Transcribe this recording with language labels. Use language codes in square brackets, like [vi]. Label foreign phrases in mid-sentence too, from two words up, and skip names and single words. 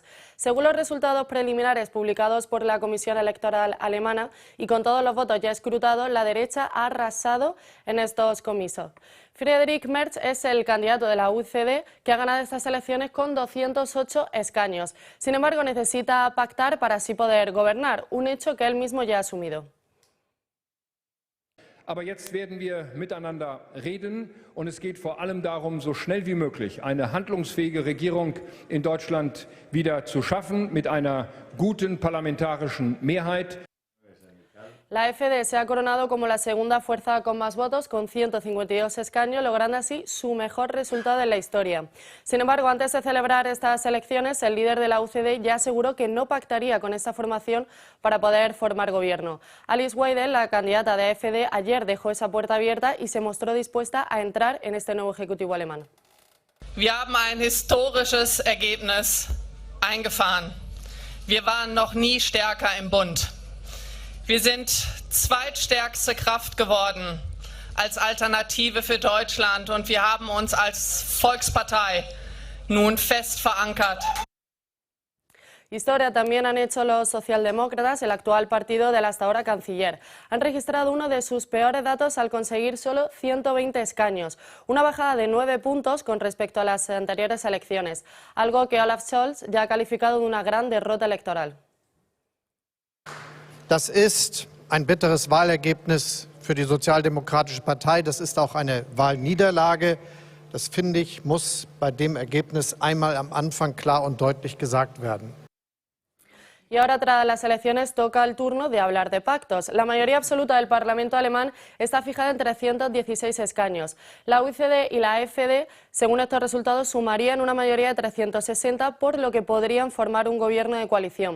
[es] Según los resultados preliminares publicados por la Comisión Electoral alemana y con todos los votos ya escrutados, la derecha ha arrasado en estos comicios. Friedrich Merz es el candidato de la UCD que ha ganado estas elecciones con 208 escaños. Sin embargo, necesita pactar para así poder gobernar, un hecho que él mismo ya ha asumido. [de] Aber jetzt werden wir miteinander reden, und es geht vor allem darum, so schnell wie möglich eine handlungsfähige Regierung in Deutschland wieder zu schaffen, mit einer guten parlamentarischen Mehrheit. [es] La AfD se ha coronado como la segunda fuerza con más votos, con 152 escaños, logrando así su mejor resultado en la historia. Sin embargo, antes de celebrar estas elecciones, el líder de la UCD ya aseguró que no pactaría con esta formación para poder formar gobierno. Alice Weidel, la candidata de AfD, ayer dejó esa puerta abierta y se mostró dispuesta a entrar en este nuevo ejecutivo alemán. [de] Wir haben ein historisches Ergebnis eingefahren. Wir waren noch nie stärker im Bund. Wir sind zweitstärkste Kraft geworden als Alternative für Deutschland, und wir haben uns als Volkspartei nun fest verankert. [es] Historia también han hecho los socialdemócratas, el actual partido del hasta ahora canciller. Han registrado uno de sus peores datos al conseguir solo 120 escaños, una bajada de 9 puntos con respecto a las anteriores elecciones, algo que Olaf Scholz ya ha calificado de una gran derrota electoral. [de] Das ist ein bitteres Wahlergebnis für die Sozialdemokratische Partei. Das ist auch eine Wahlniederlage. Das, finde ich, muss bei dem Ergebnis einmal am Anfang klar und deutlich gesagt werden. [es] Y ahora, tras las elecciones, toca el turno de hablar de pactos. La mayoría absoluta del Parlamento alemán está fijada en 316 escaños. La UCD y la AfD, según estos resultados, sumarían una mayoría de 360, por lo que podrían formar un gobierno de coalición.